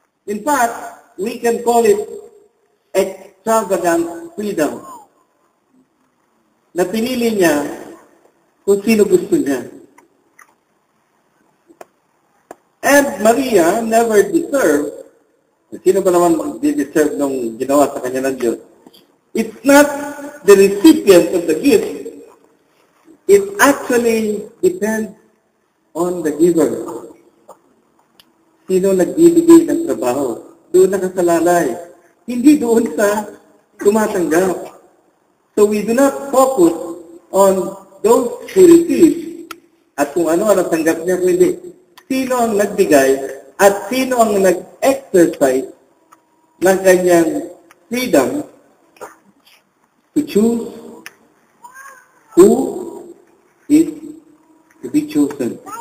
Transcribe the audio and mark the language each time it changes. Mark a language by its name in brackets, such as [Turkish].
[English] In fact, we can call it extravagant freedom. [Filipino] Na pinili niya kung sino gusto niya. [English] And Maria never deserved. [Filipino] Sino ba naman mag-deserve nung ginawa sa kanya ng Diyos? [English] It's not the recipient of the gift. It actually depends on the giver. [Filipino] Sino nagbibigay ng trabaho? Doon nakasalalay. Hindi doon sa tumatanggap. [English] So we do not focus on those who receive [Filipino] at kung ano ang tanggap niya kung hindi. sino ang nagbigay at sino ang nag-exercise ng kanyang [English] freedom to choose who is to be chosen.